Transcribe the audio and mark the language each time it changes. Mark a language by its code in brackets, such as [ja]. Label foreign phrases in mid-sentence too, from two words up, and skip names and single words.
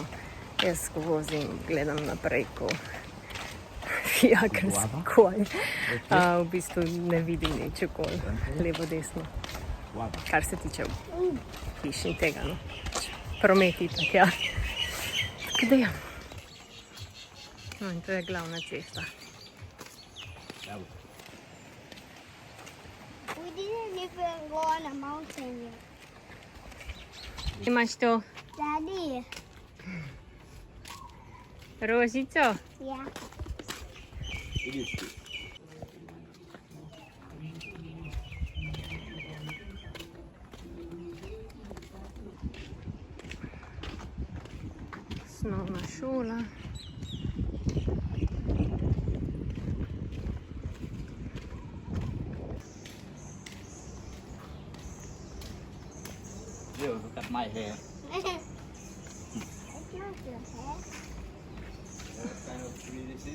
[sl] Jaz, ko vozim, gledam naprej, ko fijakarski konj. V bistvu ne vidim nič okoli, levo, desno. Kar se tiče hiš in tega, no. Prometi tak, ja. Tako da ja. No in to je glavna cesta. [en] We didn't even go on a mountain yet. [sl] Imaš to [en] Daddy. [sl] rožico? [en] Yeah. [sl] Osnovna šola. [en] Look at my hair. It's not your hair. What kind of tree this is?